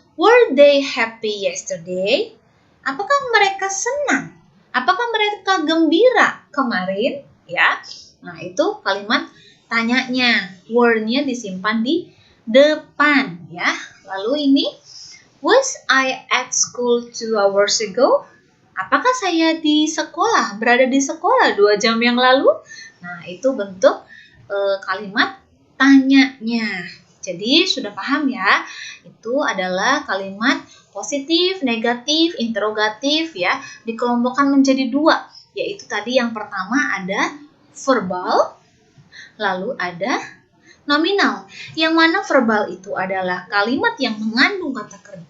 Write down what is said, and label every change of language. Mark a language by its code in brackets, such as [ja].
[en] Were they happy yesterday? [id] Apakah mereka senang? Apakah mereka gembira kemarin? Ya, nah itu kalimat tanyanya. Were-nya disimpan di depan. Ya, lalu ini [en] was I at school 2 hours ago? [id] Apakah saya di sekolah, berada di sekolah 2 jam yang lalu? Nah, itu bentuk kalimat tanyanya. Jadi sudah paham ya, itu adalah kalimat positif, negatif, interrogatif ya, dikelompokkan menjadi 2, yaitu tadi yang pertama ada verbal, lalu ada nominal. Yang mana verbal itu adalah kalimat yang mengandung kata kerja.